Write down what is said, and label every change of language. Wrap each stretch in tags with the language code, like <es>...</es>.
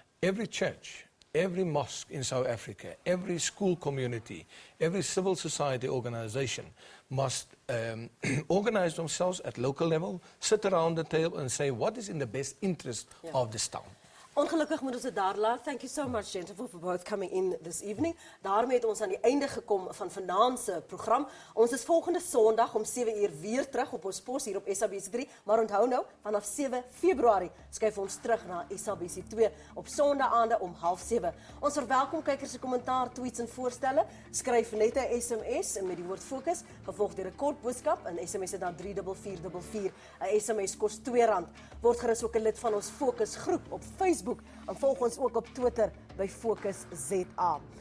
<en>Every church, every mosque in South Africa, every school community, every civil society organization must organize themselves at local level, sit around the table and say what is in the best interest of this town.</en> <af>Ongelukkig moet ons dit daar laat.</af> <en>Thank you so much, gentlemen, for both coming in this evening.</en> <af>Daarmee het ons aan die einde gekom van vanaand se program. Ons is volgende Sondag om 7 uur weer terug op ons pos hier op SABC 3. Maar onthou nou, vanaf 7 Februarie skuif ons terug na SABC 2 op Sondaande om 6:30. Ons verwelkom kykers se kommentaar, tweets en voorstelle. Skryf net 'n SMS met die woord Fokus, gevolg deur 'n kort boodskap en SMS dit na 34444. 'n SMS kos R2. Word gerus ook 'n lid van ons Fokus groep op Facebook. En volg ons ook op Twitter by Fokus ZA.</af>